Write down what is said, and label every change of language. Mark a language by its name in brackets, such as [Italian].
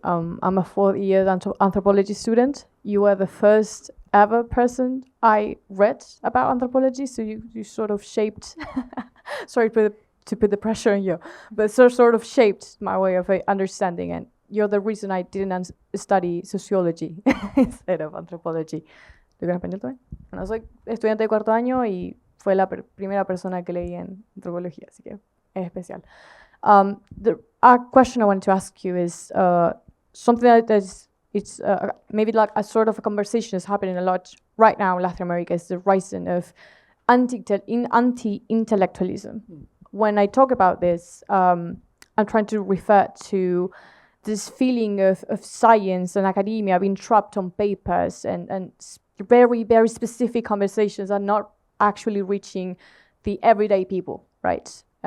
[English] I'm a fourth-year anthropology student. You were the first ever person I read about anthropology, so you sort of shaped. Sorry to put the pressure on you, but sort of shaped my way of understanding. And you're the reason I didn't study sociology instead of anthropology. [Spanish] ¿Lo que en español también? Bueno, soy estudiante de cuarto año y fue la primera persona que leí en antropología, así que es especial. [English] A question I wanted to ask you is something that it's maybe like a sort of a conversation is happening a lot right now in Latin America, is the rising of anti-intellectualism. When I talk about this, I'm trying to refer to this feeling of science and academia being trapped on papers and very, very specific conversations are not actually reaching the everyday people, right?